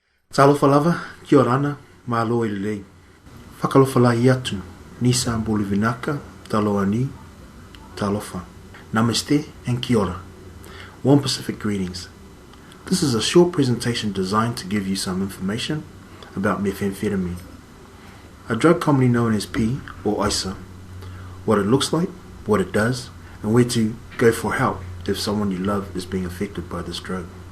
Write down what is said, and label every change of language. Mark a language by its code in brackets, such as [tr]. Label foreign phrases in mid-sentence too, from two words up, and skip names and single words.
[sm] Talofa lava, [mi] kia ora ana, [to] malo i lelei. [niu] Whakalofa lai atu, [fj] nisa bolivinaka, [tkl] taloa ni, [sm] talofa. [en] Namaste and [mi] kia ora. [en] One Pacific greetings. This is a short presentation designed to give you some information about methamphetamine, a drug commonly known as P or ISA, what it looks like, what it does, and where to go for help if someone you love is being affected by this drug.